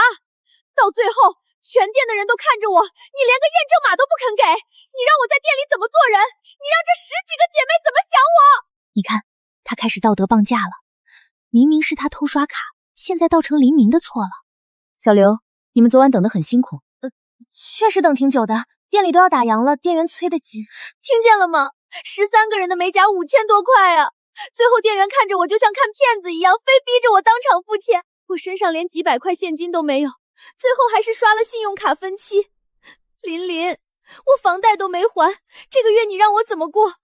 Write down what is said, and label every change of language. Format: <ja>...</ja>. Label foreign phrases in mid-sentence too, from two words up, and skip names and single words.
<zh>到最後，全店的人都看着我，你連個驗證碼都不肯給，你讓我在店裡怎麼做人？你讓這10幾個姐妹怎麼想我？你看，他開始道德綁架了。明明是他偷刷卡，現在倒成林明的錯了。小劉，你們昨晚等得很辛苦。確實等挺久的，店裡都要打烊了，店員催得緊。聽見了嗎？13個人的美甲5000多塊啊！最後店員看着我就像看騙子一樣，非逼着我當場付錢。我身上連幾百塊現金都沒有，最後還是刷了信用卡分期。琳，我房貸都沒還，這個月你讓我怎麼過？</zh>